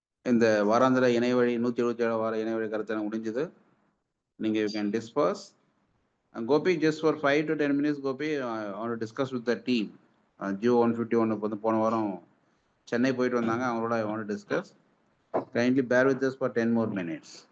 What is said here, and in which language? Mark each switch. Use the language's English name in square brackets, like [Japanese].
[Tamil] இந்த வாராந்திர இணையவழி 177 வார இணையவழி கருத்தரங்கு முடிஞ்சது. நீங்கள் [English] You can disperse. Gopi, just for 5 to 10 minutes, Gopi, I want to discuss with the team. [Tamil] Jio 151 வந்து போன வாரம் சென்னை போயிட்டு வந்தாங்க, அவங்களோட [English] I want to discuss. Kindly bear with us for 10 more minutes.